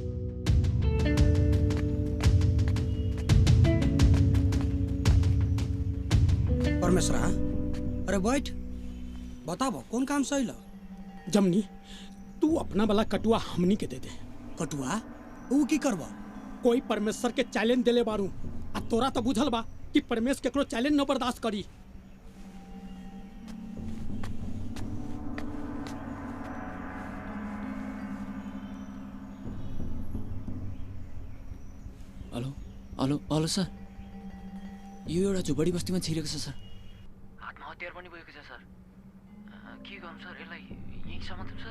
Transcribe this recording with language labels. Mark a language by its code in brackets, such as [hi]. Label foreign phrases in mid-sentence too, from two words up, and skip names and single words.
[bho] परमेश्वरा अरे बैठ बताबो कौन काम सही ला जमनी तू अपना वाला कटुआ हमनी के दे दे कटुआ ऊ की करबा कोई परमेश्वर के चैलेंज देले बारू आ तोरा तो बुझल बा कि परमेश्वर केकरो चैलेंज न बर्दाश्त करी [ne] हेलो हेलो हेलो सर यो एउटा झुपडी बस्तीमा छिरेको छ सर हातमा हतियार पनि बोकेको छ सर के गर्नु सर यसलाई यही समात्नु सर